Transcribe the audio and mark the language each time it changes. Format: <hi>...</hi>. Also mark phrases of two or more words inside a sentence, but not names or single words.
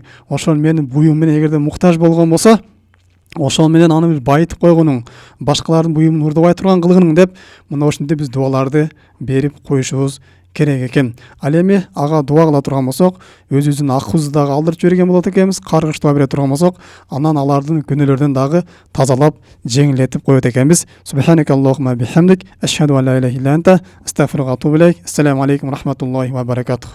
<ky>Ошол менин буюм менен эгерде муктаж болгон болсо, ошол менен аны бир байытып койгонуң, башкалардын буюмун урдабай турган кылгының деп, мына ошентип биз дуаларды берип коюшубуз керек экен. Ал эми ага дуа кыла турган болсок, өзүбүздүн акыбызды дагы алдырып жиберген болот экенбиз. Каргыш дуа бере турган болсок, анан алардын күнөөлөрүн дагы тазалап, жеңилдетип коет экенбиз.</ky> <ar>سبحانك اللهم وبحمدك أشهد أن لا إله إلا أنت أستغفرك وأتوب إليك. السلام عليكم ورحمة الله وبركاته.</ar>